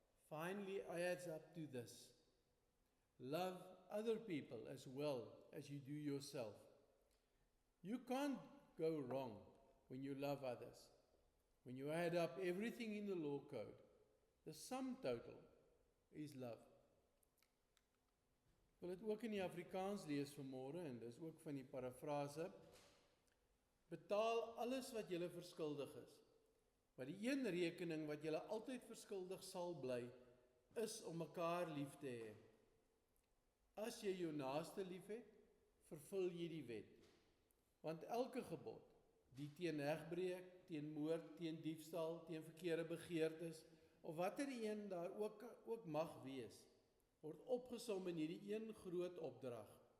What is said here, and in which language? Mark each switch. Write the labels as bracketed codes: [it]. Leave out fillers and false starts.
[en] Finally, adds up to this: love other people as well as you do yourself. You can't go wrong when you love others. When you add up everything in the law code, the sum total is love. [af] Ek wil dit ook in die Afrikaans lees vanmôre, en dis ook van die parafrase. Betaal alles wat julle verskuldig is. Maar die een rekening wat julle altyd verskuldig sal bly, is om mekaar lief te hê. As jy jou naaste liefhet, vervul jy die wet. Want elke gebod, die teen egbreek, teen moord, teen diefstal, teen verkeerde begeertes, of watter een daar ook mag wees, word opgesom in hierdie een groot opdrag.